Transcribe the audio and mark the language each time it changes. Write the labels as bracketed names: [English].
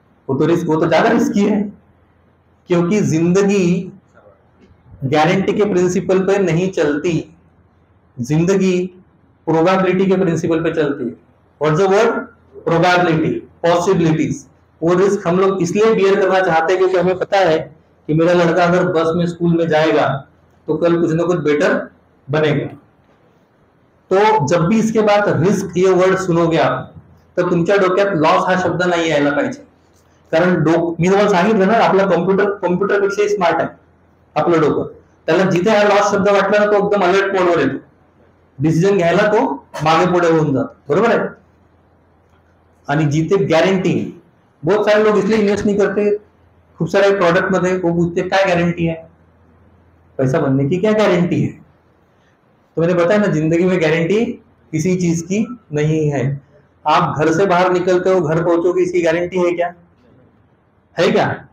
[Hindi] वो तो रिस्क, वो तो ज्यादा रिस्की है, क्योंकि जिंदगी गारंटी के प्रिंसिपल पे नहीं चलती, जिंदगी प्रोबेबिलिटी के प्रिंसिपल पे चलती है। [English] What's the word? [Hindi] Probability, possibilities. वो रिस्क हम लोग इसलिए बियर करना चाहते हैं क्योंकि हमें पता है कि मेरा लड़का अगर बस में स्कूल में जाएगा तो कल कुछ ना कुछ बेटर बनेगा। तो जब भी इसके बाद रिस्क ये वर्ड सुनोगे आप, [Marathi] तर तुमच्या डोक्यात लॉस हा शब्द नाही यायला पाहिजे। कारण मी तुम्हाला सांगितलं ना, आपला कॉम्प्युटरपेक्षा स्मार्ट आहे आपलं डोकं। त्याला जिथे हा लॉस शब्द वाटला ना तो एकदम अलर्ट मोडवर येतो, डिसिजन घ्यायला तो मागे पुढे होऊन जातो, बरोबर आहे। आणि जिथे गॅरंटी, [Hindi] बहुत सारे लोग इसलिए इन्वेस्ट नहीं करते खूब सारे प्रोडक्ट मध्ये, वो पूछते क्या गारंटी है, पैसा बनने की क्या गारंटी है? तो मैंने बताया ना, जिंदगी में गारंटी किसी चीज की नहीं है। आप घर से बाहर निकलते हो, घर पहुंचोगे, इसकी गारंटी है क्या? है क्या?